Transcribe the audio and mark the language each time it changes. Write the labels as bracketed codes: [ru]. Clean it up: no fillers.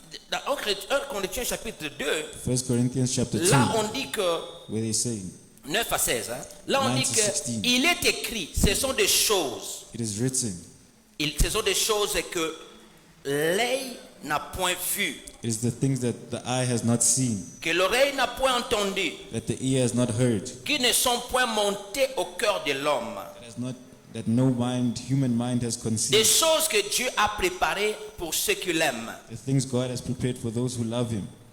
[fr] dans 1 Corinthiens chapitre 2, [en] 1 Corinthians chapter 2, [fr] là on dit que, [en] where they say, [fr] 9 à 16, hein, là on [en] 9 [fr] dit [en] to [fr] que [en] 16. [fr] il est écrit, ce sont des choses, [en] it is written, [fr] ce sont des choses que l'œil n'a point vues, [en] it is the things that the eye has not seen, [fr] que l'oreille n'a point entendu, [en] that the ear has not heard, [fr] qui ne sont point montées au cœur de l'homme. [en] that no mind, human mind has [fr] Des [en] conceived. [fr] choses que Dieu a préparées pour ceux qui l'aiment. [en] The things God has prepared for those who love him.